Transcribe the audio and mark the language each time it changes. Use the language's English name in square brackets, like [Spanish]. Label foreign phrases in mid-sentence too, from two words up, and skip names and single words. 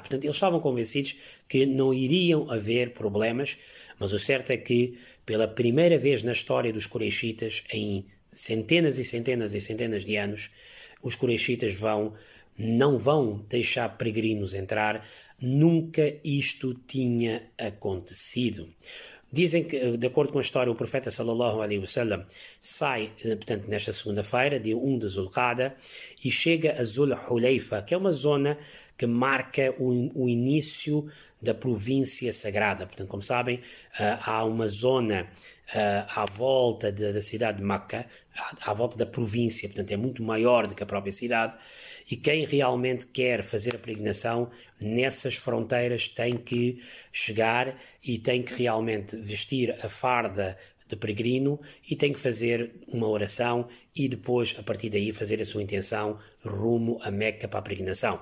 [Portuguese] Portanto, eles estavam convencidos que não iriam haver problemas, mas o certo é que, pela primeira vez na história dos Quraishitas, em centenas e centenas e centenas de anos, os Quraishitas não vão deixar peregrinos entrar. Nunca isto tinha acontecido. Dizem que, de acordo com a história, o profeta [Arabic] صلى الله عليه وسلم [Portuguese] sai, portanto, nesta segunda-feira, dia 1 de Zulqa'da, e chega a Zul Hulayfa, que é uma zona que marca o início da província sagrada. Portanto, como sabem, há uma zona à volta da cidade de Meca, à volta da província, portanto é muito maior do que a própria cidade, e quem realmente quer fazer a peregrinação nessas fronteiras tem que chegar e tem que realmente vestir a farda de peregrino e tem que fazer uma oração e depois, a partir daí, fazer a sua intenção rumo a Meca para a peregrinação.